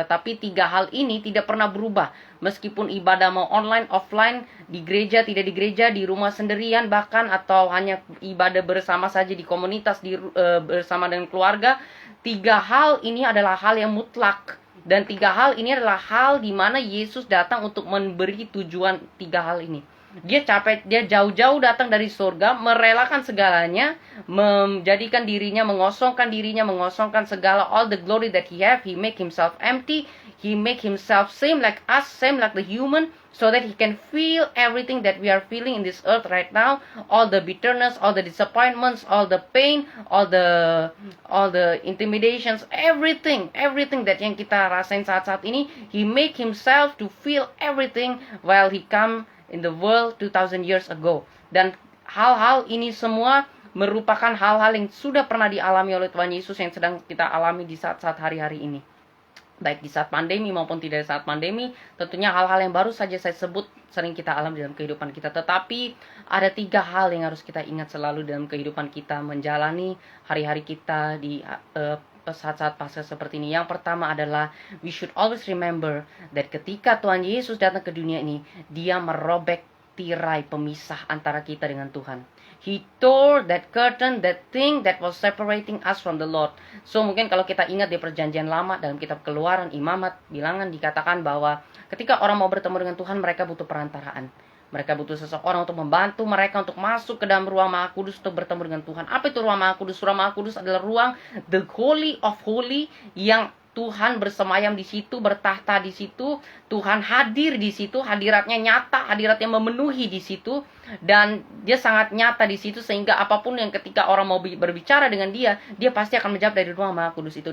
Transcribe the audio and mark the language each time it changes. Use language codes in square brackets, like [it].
[id] Tetapi 3 hal ini tidak pernah berubah. Meskipun ibadah mau online, offline, di gereja, tidak di gereja, di rumah sendirian bahkan, atau hanya ibadah bersama saja di komunitas, bersama dengan keluarga, 3 hal ini adalah hal yang mutlak. Dan 3 hal ini adalah hal di mana Yesus datang untuk memberi tujuan 3 hal ini. Dia jauh-jauh datang dari surga, merelakan segalanya, menjadikan dirinya, mengosongkan segala, [en] all the glory that he have. He make himself empty, he make himself same like us, same like the human, so that he can feel everything that we are feeling in this earth right now, all the bitterness, all the disappointments, all the pain, all the intimidations, everything that [id] yang kita rasain saat-saat ini. [en] He make himself to feel everything while he come in the world 2000 years ago. [id] Dan hal-hal ini semua merupakan hal-hal yang sudah pernah dialami oleh Tuhan Yesus, yang sedang kita alami di saat-saat hari-hari ini. Baik di saat pandemi maupun tidak saat pandemi, tentunya hal-hal yang baru saja saya sebut sering kita alami dalam kehidupan kita. Tetapi ada 3 hal yang harus kita ingat selalu dalam kehidupan kita menjalani hari-hari kita di saat-saat Paskah seperti ini. Yang pertama adalah [en] we should always remember that [id] ketika Tuhan Yesus datang ke dunia ini, dia merobek tirai pemisah antara kita dengan Tuhan. [en] He tore that curtain, that thing that was separating us from the Lord. [id] So mungkin kalau kita ingat di perjanjian lama, dalam kitab Keluaran, Imamat, Bilangan, dikatakan bahwa ketika orang mau bertemu dengan Tuhan, mereka butuh perantaraan. Mereka butuh seseorang untuk membantu mereka untuk masuk ke dalam ruang Maha Kudus untuk bertemu dengan Tuhan. Apa itu ruang Maha Kudus? Ruang Maha Kudus adalah ruang [en] the holy of holy, [id] yang Tuhan bersemayam di situ, bertahta di situ, Tuhan hadir di situ, hadiratnya nyata, hadiratnya memenuhi di situ, dan dia sangat nyata di situ sehingga apapun yang ketika orang mau berbicara dengan dia pasti akan menjawab dari ruang Maha Kudus itu.